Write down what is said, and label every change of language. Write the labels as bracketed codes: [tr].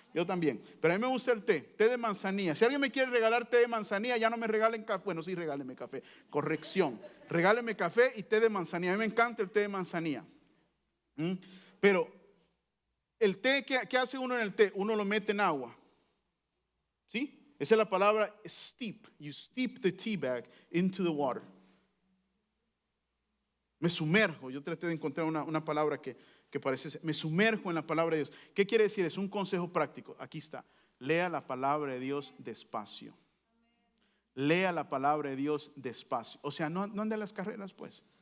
[es] Yo también, pero a mí me gusta el té de manzanilla. Si alguien me quiere regalar té de manzanilla, ya no me regalen café. Bueno, sí, regáleme café. Corrección. Regáleme café y té de manzanilla. A mí me encanta el té de manzanilla. Pero el té, ¿qué hace uno en el té? Uno lo mete en agua. ¿Sí? Esa es la palabra steep. [en] You steep the tea bag into the water. [es] Me sumerjo. Yo traté de encontrar una palabra que parece. Me sumerjo en la palabra de Dios. ¿Qué quiere decir? Es un consejo práctico. Aquí está. Lea la palabra de Dios despacio. Lea la palabra de Dios despacio. O sea, no ande a las carreras, pues.